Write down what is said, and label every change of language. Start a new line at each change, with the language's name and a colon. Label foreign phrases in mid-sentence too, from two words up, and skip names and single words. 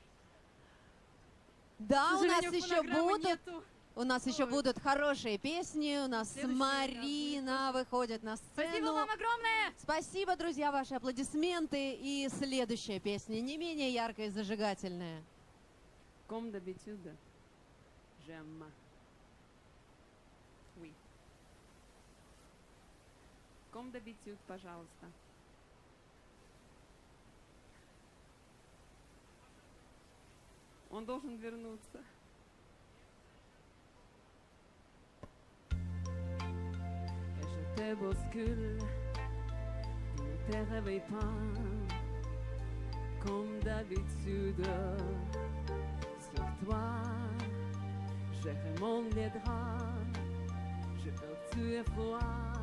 Russian: Да, К у нас сожалению, еще фонограммы будут. нету. У нас еще будут хорошие песни. У нас Следующий Марина выходит на сцену. Спасибо вам огромное! Спасибо, друзья, ваши аплодисменты. И следующая песня не менее яркая и зажигательная.
French: Comme d'habitude, j'aime. Oui. Comme d'habitude,
Russian: пожалуйста. Он должен вернуться.
French: Et je te bouscule, ne te réveille pas. Comme d'habitude, sur toi, je remonte les draps, je perds et froid.